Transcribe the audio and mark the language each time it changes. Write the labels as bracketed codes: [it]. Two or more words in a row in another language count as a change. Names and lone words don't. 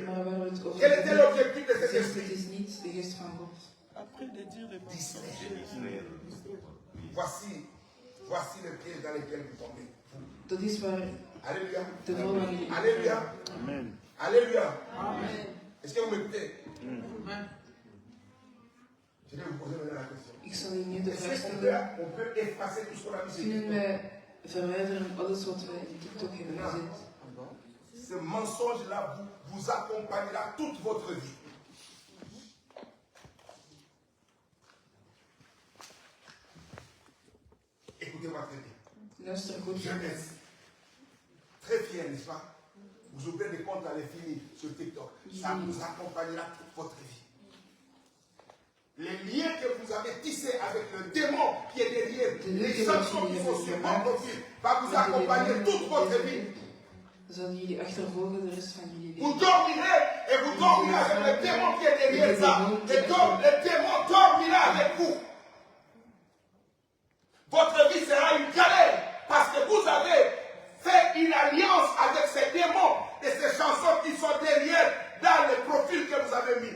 [nl] Maar waar we het over [fr] Quel était [nl] hebben, [fr] l'objectif de cet [nl] zegt het [fr] esprit? [nl] is niet de geest van God. [fr] Après de dire le Distraire. Voici le piège dans lequel vous tombez. [nl] Dat is waar [fr] Alléluia. [nl] de val van jullie. [fr] Alléluia. Amen. Alléluia. Est-ce que vous m'écoutez? Je vais vous poser maintenant la question. [nl] Ik zal u nu de vraag [fr] Est-ce qu'on [nl] stellen. [fr] peut effacer tout ce qu'on a mis sur [nl] Kunnen TikTok? wij verwijderen alles wat wij in TikTok hebben gezet? [fr] Ce mensonge-là vous accompagnera toute votre vie. Écoutez-moi très bien. [nl] Luister goed. [fr] Jeunesse. Très fier, n'est-ce pas? Vous ouvrez des comptes à l'infini sur TikTok. Ça vous accompagnera toute votre vie. Les liens que vous avez tissés avec le démon qui est derrière, les chansons qui sont sur mon profil, va vous accompagner toute votre vie. [nl] Zal jullie achtervolgen de rest van jullie [fr] Vous [nl] leven. [fr] dormirez et vous dormirez avec le démon qui est derrière ça. Le démon dormira avec vous. Votre vie sera une galère parce que vous avez fait une alliance avec ces démons et ces chansons qui sont derrière dans le profil que vous avez mis.